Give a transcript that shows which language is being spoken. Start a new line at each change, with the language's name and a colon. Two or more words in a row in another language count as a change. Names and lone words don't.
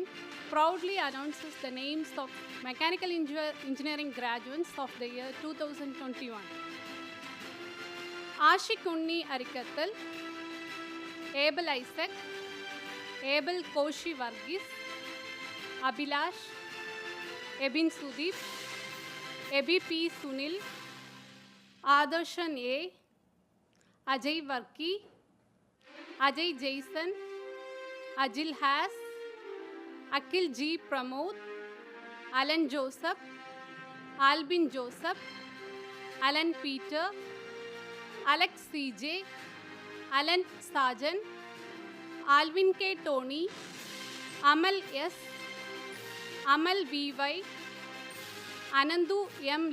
English: proudly announces the names of Mechanical Engineering graduates of the year 2021. Ashik Unni Arikattal, Abel Isaac, Abel Koshi Varghese, Abhilash, Ebin Sudeep, Ebi P. Sunil, Adarshan A, Ajay Varki, Ajay Jason, Ajil Has, Akil G. Pramod, Alan Joseph, Albin Joseph, Alan Peter, Alex CJ, Alan Sajan, Alvin K. Tony, Amal S, Amal VY, Anandu M.